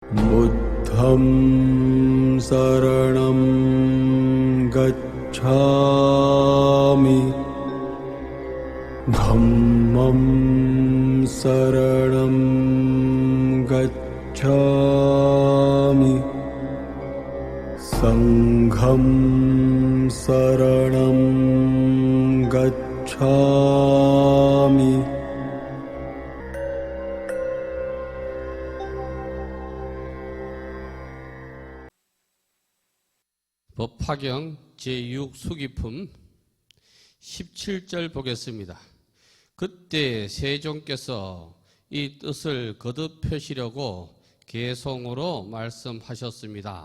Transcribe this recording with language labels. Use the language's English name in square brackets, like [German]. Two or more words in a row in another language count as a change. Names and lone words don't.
[Pali] 부द्धं शरणं गच्छामि धम्मं शरणं गच्छामि संघं शरणं गच्छामि [Korean] 법화경 제6 수기품 17절 보겠습니다. 그때 세종께서 이 뜻을 거듭 펴시려고 개송으로 말씀하셨습니다.